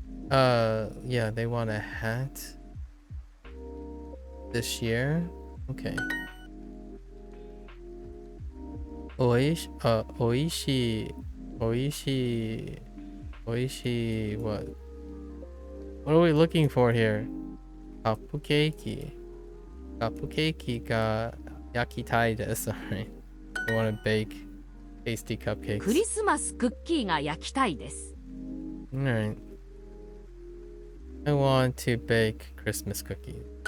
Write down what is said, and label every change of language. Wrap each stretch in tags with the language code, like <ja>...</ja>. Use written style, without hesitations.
<en>Yeah, they want a hat this year. Okay.</en> <ja>おいしい</ja> <en>what are we looking for here?</en> <ja>カップケーキが焼きたいです。</ja> <en>Alright. We want to bake tasty cupcakes.</en> <ja>クリスマスクッキーが焼きたいです。</ja> <en>Alright. I want to bake Christmas cookies.</en>